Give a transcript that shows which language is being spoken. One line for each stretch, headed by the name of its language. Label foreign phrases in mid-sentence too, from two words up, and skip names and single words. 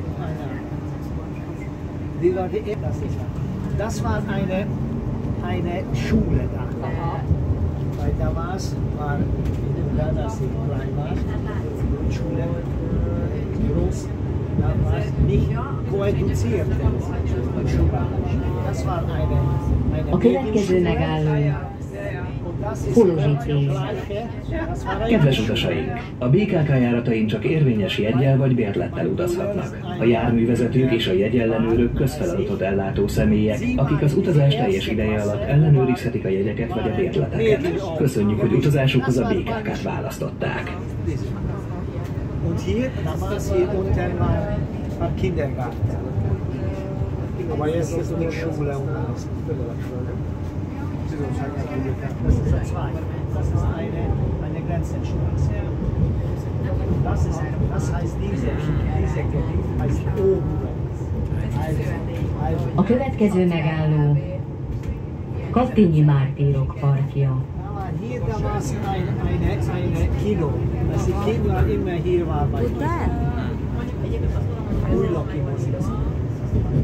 German: Wie war die Das war eine Schule da. Weil damals war, als ich klein war, die Schule groß, damals nicht koeduziert. Das war eine
Hungarian: A következő megálló Polozsítés. Kedves utasaink! A BKK járatain csak érvényes jeggyel vagy bérlettel utazhatnak. A járművezetők és a jegyellenőrök közfeladatot ellátó személyek, akik az utazás teljes ideje alatt ellenőrizhetik a jegyeket vagy a bérleteket. Köszönjük, hogy utazásukhoz a BKK-t választották.
German: Und hier, damals hier unten war Kindergarten. Aber jetzt ist die Schule und alles. Das ist ein Zweig. Das ist eine Grenzenstraße. Das heißt diese Gebiet heißt oben.
Hungarian: A következő megálló Kattényi Mártírok parkja.
German: Hier damals eine Kino. Als die Kinder immer hier waren.
Hungarian: Újlaki mozik.